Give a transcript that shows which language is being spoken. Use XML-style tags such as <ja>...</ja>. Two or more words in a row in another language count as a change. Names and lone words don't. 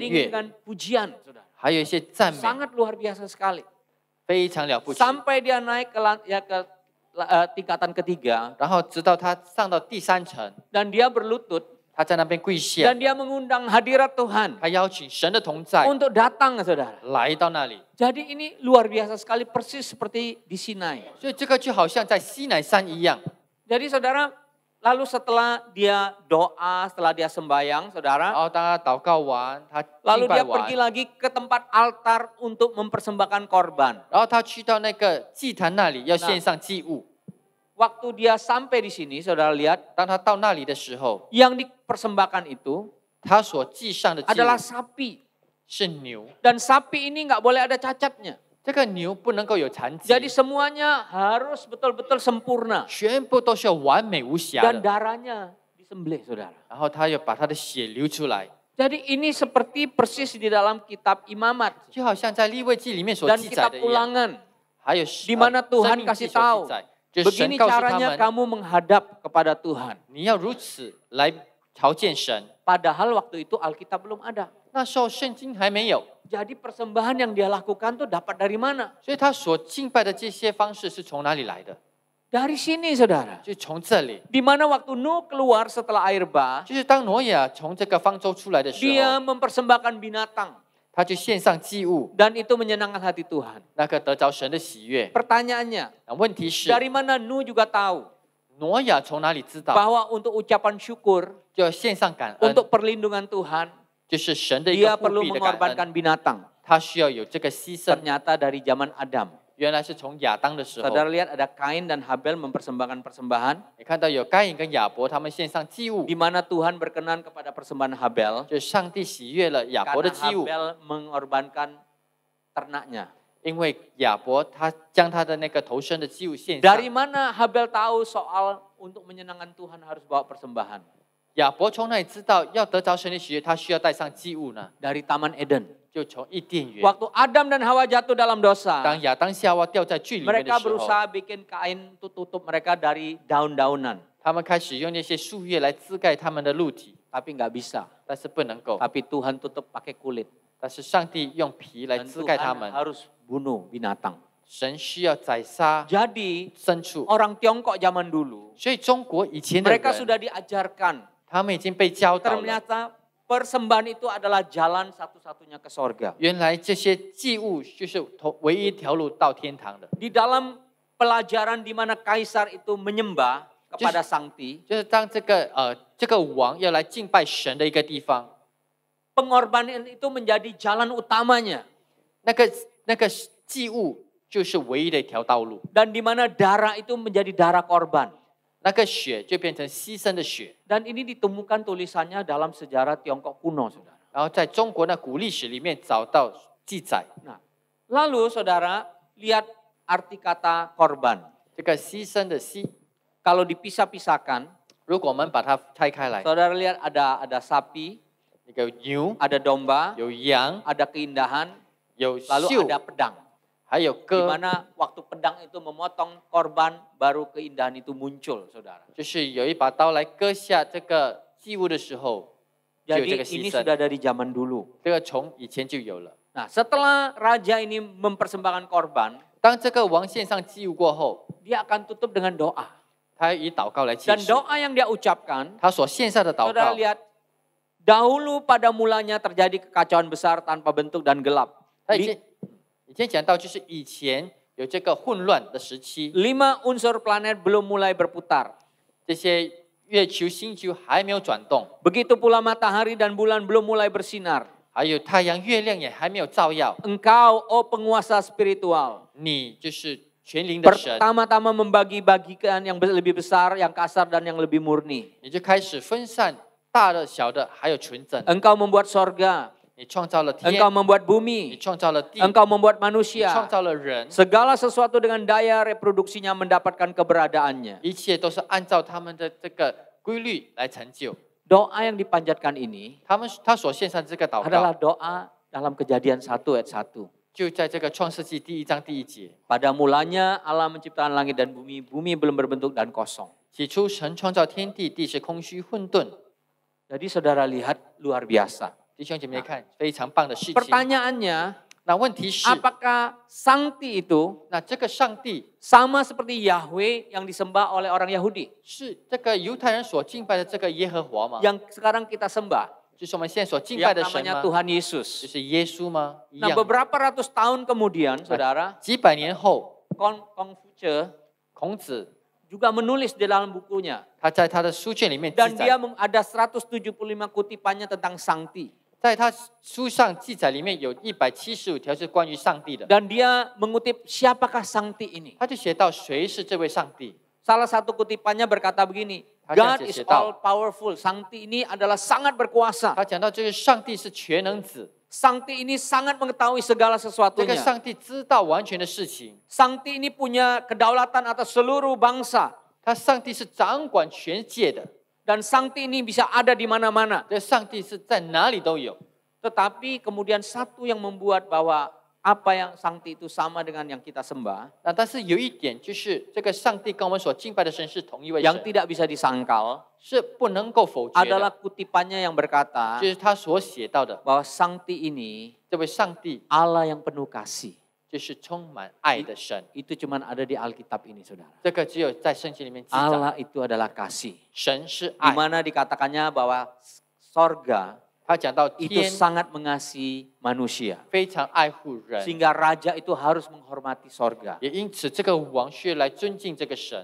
<id>diiringi</id> <zh>乐，</zh> <id>dengan pujian, saudara.</id> <zh>还有一些赞美，</zh> <id>Sangat luar biasa sekali.</id> <zh>非常了不起。</zh> <id>Sampai dia naik ke tingkatan ketiga</id> <zh>然后直到他上到第3层，</zh> <id>dan dia berlutut</id> <zh>他在那边跪下</zh> <id>dan，dia mengundang hadirat Tuhan</id> <zh>他邀请神的同在</zh> <id>untuk datang, saudara.</id> <zh>来到那里。</zh> <id>Jadi ini luar biasa sekali, persis seperti di Sinai.</id> <zh>所以这个就好像在西乃山一样。</zh> <id>Jadi saudara, lalu setelah dia doa, setelah dia sembahyang,</id> <zh>然</zh> <id>saudara,</id> <zh>后当他祷告完，他</zh> <id>lalu</id> <zh>敬拜</zh> <id>dia</id> <zh>完</zh> <id>pergi，lagi ke tempat altar untuk mempersembahkan korban.</id> <zh>然后他去到那个祭坛那里要献上祭物。</zh> <id>Waktu dia sampai di sini, saudara lihat,</id> <zh>当他到那里的时候，</zh> <id>yang dipersembahkan itu</id> <zh>他所祭上的祭</zh> <id>adalah</id> <zh>物</zh> <id>sapi.</id> <zh>是牛，</zh> <id>Dan sapi ini nggak boleh ada cacatnya.</id> <zh>这个牛不能够有残疾，</zh> <id>Jadi semuanya harus betul-betul sempurna.</id> <zh>全部都是要完美无瑕</zh> <id>Dan</id> <zh>的。</zh> <id>darahnya disembelih, saudara.</id> <zh>然后他又把他的血流出来，</zh> <id>Jadi ini seperti persis di dalam kitab Imamat</id> <zh>就好像在利未记里面所</zh> <id>dan</id> <zh>记载</zh> <id>kitab</id> <zh>的一样。</zh> <id>Ulangan.</id> <zh>还有</zh> <id>Di mana Tuhan</id> <zh>生命记</zh> <id>kasih</id> <zh>所</zh> <id>tahu,</id> <zh>记载，就是神</zh> <id>begini</id> <zh>告诉他</zh> <id>caranya</id> <zh>们，</zh> <id>kamu menghadap kepada Tuhan.</id> <zh>你要如此来朝见神。</zh> <id>Padahal waktu itu Alkitab belum ada.</id> <zh>那时候圣经还没有，</zh> <id>Jadi persembahan yang dia lakukan tuh dapat dari mana?</id> <zh>所以他所敬拜的这些方式是从哪里来的？</zh> <id>Dari sini, saudara.</id> <zh>就从这里，</zh> <id>Di mana waktu Nuh keluar setelah air bah,</id> <zh>就是当挪亚从这个方舟出来的时</zh> <id>dia</id> <zh>候，</zh> <id>mempersembahkan binatang</id> <zh>他就献上祭物，</zh> <id>dan itu menyenangkan hati Tuhan.</id> <zh>那个得着神的喜悦。</zh> <id>Pertanyaannya,</id> <zh>那问题是，</zh> <id>dari mana Nuh juga tahu</id> <zh>挪亚从哪里知道</zh> <id>bahwa untuk ucapan syukur,</id> <zh>就要献上感恩？</zh> <id>untuk perlindungan Tuhan,</id> <zh>就是神的一</zh> <id>dia</id> <zh>个护</zh> <id>perlu</id> <zh>庇的感恩，</zh> <id>mengorbankan binatang.</id> <zh>他需要有这个牺牲。</zh> <id>Ternyata dari zaman Adam.</id> <zh>原来是从亚当的时候，</zh> <id>Saudara lihat ada Kain dan Habel mempersembahkan persembahan,</id> <zh>你看到有该隐跟亚伯他们献上祭物，</zh> <id>di mana Tuhan berkenan kepada persembahan Habel</id> <zh>就是上帝喜悦了亚伯的</zh> <id>karena</id> <zh>祭物，</zh> <id>Habel mengorbankan ternaknya.</id> <zh>因为亚伯他将他的那个头生的祭物献上</zh> <id>Dari。mana Habel tahu soal untuk menyenangkan Tuhan harus bawa persembahan.</id> <zh>亚伯从哪里知道要得着神的喜悦，他需要带上祭物呢？</zh> <id>Dari Taman Eden.</id> <zh>就从伊甸园。</zh> <id>Waktu Adam dan Hawa jatuh dalam dosa,</id> <zh>当亚当夏娃掉在罪里面的</zh> <id>mereka</id> <zh>时候，</zh> <id>berusaha bikin kain untuk tutup mereka dari daun-daunan.</id> <zh>他们开始用那些树叶来遮盖他们的肉体，</zh> <id>Tapi nggak bisa.</id> <zh>但是不能够。</zh> <id>Tapi Tuhan tutup pakai kulit.</id> <zh>但是上帝用皮来</zh> <id>Dan</id> <zh>遮盖他</zh> <id>Tuhan</id> <zh>们。</zh> <id>harus bunuh binatang.</id> <zh>神需要宰杀</zh> <id>Jadi</id> <zh>牲畜，</zh> <id>orang Tiongkok zaman dulu,</id> <zh>所以中国以前的</zh> <id>mereka</id> <zh>人，</zh> <id>sudah diajarkan.</id> <zh>他们已经被教导了。</zh> <id>Ternyata persembahan itu adalah jalan satu-satunya ke sorga.</id> <zh>原来这些祭物就是唯一一条路到天堂的。</zh> <id>Di dalam pelajaran di mana kaisar itu menyembah kepada Sangti,</id> <zh>就是当这个王要来敬拜神的一个地方，</zh> <id>pengorbanan itu menjadi jalan utamanya.</id> <zh>那个祭物就是唯一的一条道路，</zh> <id>Dan di mana darah itu menjadi darah korban.</id> <zh>那个血就变成牺牲的血。</zh> <id>Dan ini ditemukan tulisannya dalam sejarah Tiongkok kuno, saudara.</id> <zh>然后在中国那古历史里面找到记载，</zh> <id>Nah, lalu saudara lihat arti kata korban.</id> <zh>这个牺牲的牺，</zh> <id>Kalau dipisah-pisahkan,</id> <zh>如果我们把它拆开来，</zh> <id>saudara lihat ada sapi,</id> <zh>一个牛，</zh> <id>ada domba,</id> <zh>有羊，</zh> <id>ada keindahan,</id> <zh>有</zh> <id>lalu</id> <zh>秀，</zh> <id>ada pedang.</id> <zh>还有</zh> <id>Di</id> <zh>歌，</zh> <id>mana waktu pedang itu memotong korban, baru keindahan itu muncul, saudara.</id> <zh>就是有一把刀来割下这个祭物的时候，就有</zh> <id>Jadi</id> <zh>这个</zh> <id>ini</id> <zh>牺牲。</zh> <id>sudah dari zaman dulu.</id> <zh>这个从以前就有了。</zh> <id>Nah, setelah raja ini mempersembahkan korban,</id> <zh>当这个王献上祭物过后，</zh> <id>dia akan tutup dengan doa.</id> <zh>他以祷告来结</zh> <id>Dan</id> <zh>束。</zh> <id>doa yang dia ucapkan,</id> <zh>他所献上的祷</zh> <id>saudara</id> <zh>告，</zh> <id>lihat, dahulu pada mulanya terjadi kekacauan besar tanpa bentuk dan gelap.</id> <zh>他以前讲到，就是以前有这个混乱的时期，</zh> <id>5 unsur planet belum mulai berputar.</id> <zh>这些月球、星球还没有转动，</zh> <id>Begitu pula matahari dan bulan belum mulai bersinar.</id> <zh>还有太阳、月亮也还没有照耀。</zh> <id>Engkau, oh penguasa spiritual,</id> <zh>你就是全灵的神，</zh> <id>pertama-tama membagi-bagikan yang lebih besar, yang kasar dan yang lebih murni.</id> <zh>你就开始分散大的、小的，还有纯正。</zh> <id>Engkau membuat sorga,</id> <zh>你创造了天，</zh> <id>engkau membuat</id> <zh>你</zh> <id>bumi,</id> <zh>创造了地，</zh> <id>engkau membuat</id> <zh>你创</zh> <id>manusia.</id> <zh>造了人，</zh> <id>Segala sesuatu dengan daya reproduksinya mendapatkan keberadaannya.</id> <zh>一切都是按照他们的这个规律来成就。</zh> <id>Doa yang dipanjatkan ini</id> <zh>他所献上这个祷</zh> <id>adalah</id> <zh>告，</zh> <id>doa dalam Kejadian 1 ayat 1.</id> <zh>就在这个创世纪第1章第1节。</zh> <id>Pada mulanya Allah menciptakan langit dan bumi, bumi belum berbentuk dan kosong.</id> <zh>起初，神创造天地，地是空虚混沌。</zh> <id>Jadi saudara lihat luar biasa.</id> <zh>弟兄姐妹看，非常棒的事情。</zh> <id>Pertanyaannya,</id> <zh>那问题是，</zh> <id>apakah Sangti itu</id> <zh>那这个上帝</zh> <id>sama seperti Yahweh yang disembah oleh orang Yahudi?</id> <zh>是这个犹太人所敬拜的这个耶和华吗？</zh> <id>Yang sekarang kita sembah,</id> <zh>就是我们现在所敬拜</zh> <id>yang</id> <zh>的神</zh> <id>namanya</id> <zh>吗？</zh> <id>Tuhan</id> <zh>就</zh> <id>Yesus.</id> <zh>是耶稣吗？一</zh> <id>Nah</id> <zh>样吗。</zh> <id>beberapa ratus tahun kemudian, saudara,</id> <zh>几百年后，</zh> <id>Konfusius</id> <zh>孔子</zh> <id>juga menulis di dalam bukunya.</id> <zh>他在他的书卷里面记</zh> <id>Dan dia</id> <zh>载，</zh> <id>ada 175 kutipannya tentang Sangti.</id> <zh>在他书上记载里面有175条是关于上帝的。</zh> <id>Dan dia mengutip siapakah Sangti ini.</id> <zh>他就写到谁是这位上帝？</zh> <id>Salah satu kutipannya berkata begini, Hanya</id> <en>God is</en> <zh>写到。</zh> <en>all powerful.</en> <id>Sangti ini adalah sangat berkuasa.</id> <zh>他讲到这个上帝是全能子，</zh> <id>Sangti ini sangat mengetahui segala</id> <zh>这个</zh> <id>sesuatunya.</id> <zh>上帝知道完全的事情。</zh> <id>Sangti ini punya kedaulatan atas seluruh bangsa.</id> <zh>他上帝是掌管全界的，</zh> <id>Dan Sangti ini bisa ada di mana-mana.</id> <zh>这上帝是在哪里都有。</zh> <id>Tetapi kemudian satu yang membuat bahwa apa yang Sangti itu sama dengan yang kita sembah,</id> <zh>那但是有一点就是这个上帝跟我们所敬拜的神是同一位</zh> <id>yang</id> <zh>神，</zh> <id>tidak bisa disangkal,</id> <zh>是不能够否决</zh> <id>adalah</id> <zh>的。</zh> <id>kutipannya yang berkata</id> <zh>就是他所写到的，</zh> <id>bahwa Sangti ini</id> <zh>这位上帝</zh> <id>Allah yang penuh kasih.</id> <zh>就是充满爱的神。</zh> <id>Itu cuman ada di Alkitab ini, saudara.</id> <zh>这个只有在圣经里面记载，</zh> <id>Allah itu adalah kasih.</id> <zh>神是</zh> <id>Di</id> <zh>爱。</zh> <id>mana dikatakannya bahwa sorga</id> <zh>他讲到</zh> <id>itu</id> <zh>天</zh> <id>sangat mengasihi manusia.</id> <zh>非常爱护人，</zh> <id>Sehingga raja itu harus menghormati sorga.</id> <zh>也因此这个王需要来尊敬这个神。</zh>